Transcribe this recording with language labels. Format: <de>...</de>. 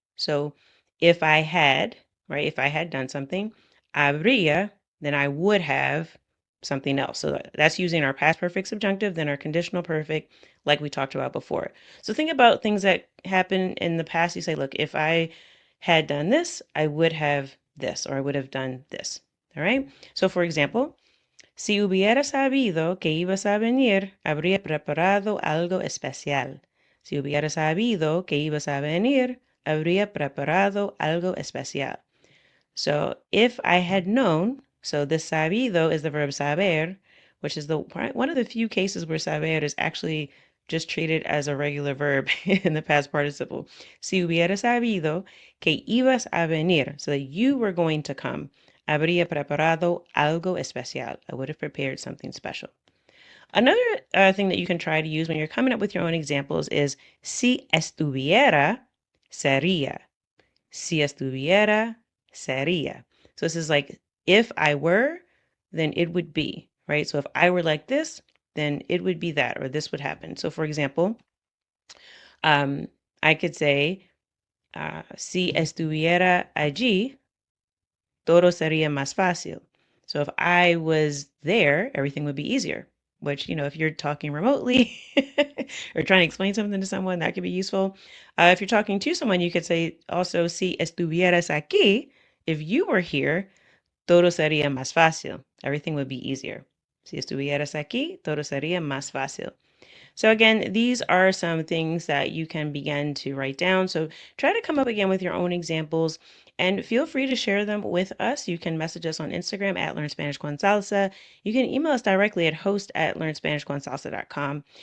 <en>So if I had, right, if I had done something,</en> <es>habría,</es> <en>then I would have something else. So that's using our past perfect subjunctive, then our conditional perfect, like we talked about before. So think about things that happen in the past. You say, look, if I had done this, I would have this, or I would have done this. All right. So for example,</en> <es>si hubiera sabido que ibas a venir, habría preparado algo especial. Si hubiera sabido que ibas a venir, habría preparado algo especial.</es> <en>So if I had known, so the sabido is the verb saber, which is the one of the few cases where saber is actually just treated as a regular verb in the past participle.</en> <es>Si hubiera sabido que ibas a venir,</es> <en>so that you were going to come,</en> <es>habría preparado algo especial.</es> <en>I would have prepared something special. Another thing that you can try to use when you're coming up with your own examples is</en> <es>si estuviera, sería. Si estuviera, sería.</es> <en>So this is like, if I were, then it would be, right? So if I were like this, then it would be that, or this would happen. So for example, I could say,</en> <es>si estuviera allí, todo sería más fácil.</es> <en>So if I was there, everything would be easier, which, if you're talking remotely or trying to explain something to someone, that could be useful. If you're talking to someone, you could say also,</en> <es>si estuvieras aquí,</es> <en>if you were here,</en> <es>todo sería más fácil.</es> <en>Everything would be easier.</en> <es>Si estuvieras aquí, todo sería más fácil.</es> <en>So again, these are some things that you can begin to write down. So try to come up again with your own examples and feel free to share them with us. You can message us on Instagram at Learn Spanish con Salsa. You can email us directly at host@learnspanishconsalsa.com.</en>